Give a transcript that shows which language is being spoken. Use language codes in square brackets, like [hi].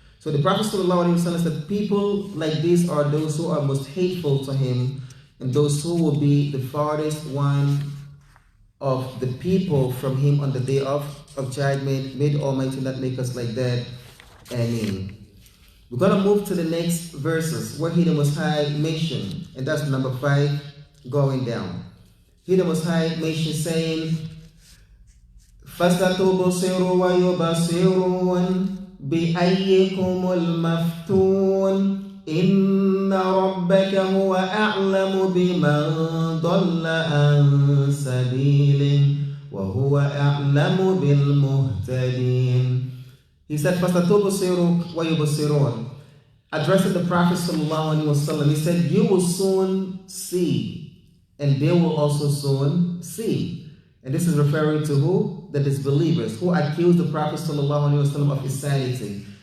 [en] So the Prophet ﷺ said, people like these are those who are most hateful to him, and those who will be the farthest one of the people from him on the day of judgment. May the Almighty not make us like that. Ameen. We're going to move to the next verses where He the Most High mentioned, and that's number 5 going down. He the Most High mentioned saying, [ar] فَسَتُبْصِرُ وَيُبَصِرُونَ بِأَيِّكُمُ الْمَفْتُونَ إِنَّ رَبَّكَ هُوَ أَعْلَمُ بِمَنْ ضَلَّ عَنْ سَبِيلِهِ وَهُوَ أَعْلَمُ بِالْمُهْتَدِينَ. [en] He said, [ar] فَسَتُبْصِرُ وَيُبَصِرُونَ, [en] addressing the Prophet ﷺ. He said, you will soon see, and they will also soon see. And this is referring to who? The disbelievers who accuse the Prophet ﷺ of insanity.